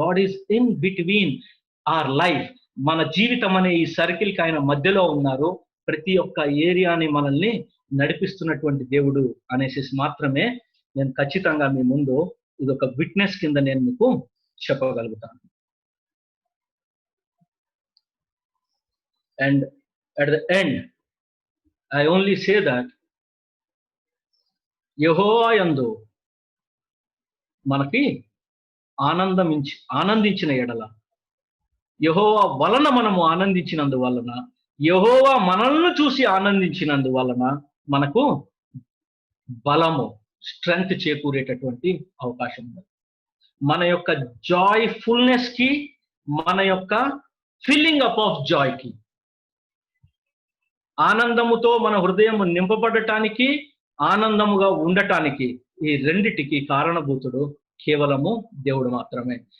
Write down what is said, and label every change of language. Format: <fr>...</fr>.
<en>God is in between our life.</en> <te>మన జీవితం అనే ఈ సర్కిల్ కి ఆయన మధ్యలో ఉన్నారు. ప్రతి ఒక్క ఏరియాని మనల్ని నడిపిస్తున్నటువంటి దేవుడు అనేసి మాత్రమే నేను ఖచ్చితంగా మీ ముందు ఇది ఒక విట్నెస్ కింద నేను మీకు చెప్పగలుగుతాను.</te> <en>And at the end, I only say that</en> <te>యెహోవా యందు మనకి ఆనందించిన ఎడల, యెహోవా వలన మనము ఆనందించినందువలన, యెహోవా మనల్ని చూసి ఆనందించినందువలన మనకు బలము, స్ట్రెంగ్త్ చేకూరేటటువంటి అవకాశం ఉంది. మన యొక్క జాయ్ఫుల్నెస్ కి, మన యొక్క ఫిల్లింగ్ అప్ ఆఫ్ జాయ్ కి, ఆనందముతో మన హృదయం నింపబడటానికి, ఆనందముగా ఉండటానికి, ఈ రెండిటికి కారణభూతుడు కేవలము దేవుడు మాత్రమే.</te>